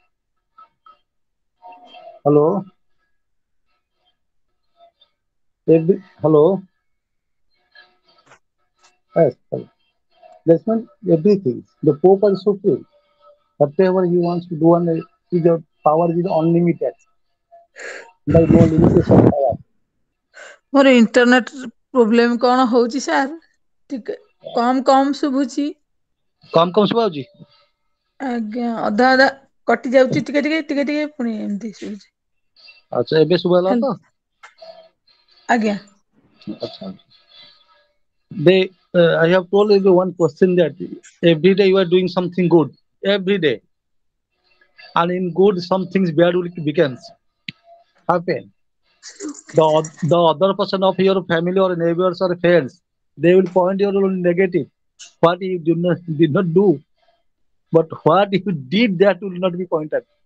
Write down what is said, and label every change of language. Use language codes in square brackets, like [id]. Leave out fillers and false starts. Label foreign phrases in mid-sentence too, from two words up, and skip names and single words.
[en] Hello? Hello? Yes. Hello. That's not everything. The Pope is supreme. Whatever he wants to do, and his power is unlimited. There is no limitation power. [or] ମୋର [en] internet problem [or] କଣ ହଉଛି ସାର୍? ଟିକେ କମ ଶୁଭୁଛି। କମ ଶୁଭାଯାଉଛି? ଆଜ୍ଞା, ଅଧା ଅଧା କଟି ଯାଉଛି, ଟିକେ ପୁଣି ଏମିତି ଶୁଭୁଛି। ଆଚ୍ଛା, ଏବେ ଶୁଭାଗଲା ତ? ଆଜ୍ଞା। ଆଚ୍ଛା। [en] I have told you one question that every day you are doing something good, every day, and in good some things bad will happen. The other person of your family or neighbors or friends, they will point your negative, what you did not do, but what you did, that will not be pointed.